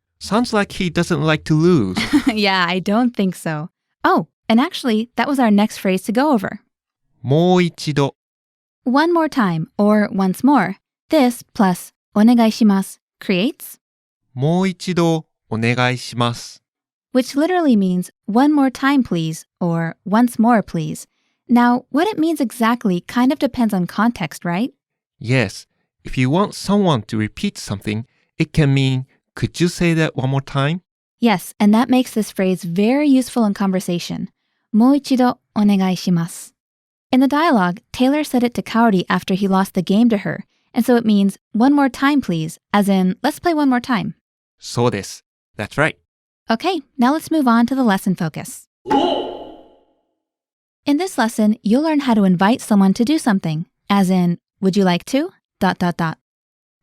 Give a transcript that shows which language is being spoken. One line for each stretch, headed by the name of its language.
English: Sounds like he doesn't like to lose. Yeah, I don't think so. Oh, and actually, that was our next phrase to go over.
Japanese: もう一度.
English: One more time, or once more. This plus
Japanese: お願いします
English: creates
Japanese: もう一度お願いします.
English: which literally means one more time please or once more please. Now, what it means exactly kind of depends on context, right? Yes, if you want someone to repeat something, it can mean, could you say that one more time? Yes, and that makes this phrase very useful in conversation.
Japanese: もう一度お願いします.
English: In the dialogue, Taylor said it to Kaori after he lost the game to her, and so it means, one more time please, as in, let's play one more time.
Japanese: そうです.
English: That's right. Okay, now let's move on to the lesson focus. In this lesson, you'll learn how to invite someone to do something, as in, would you like to? ...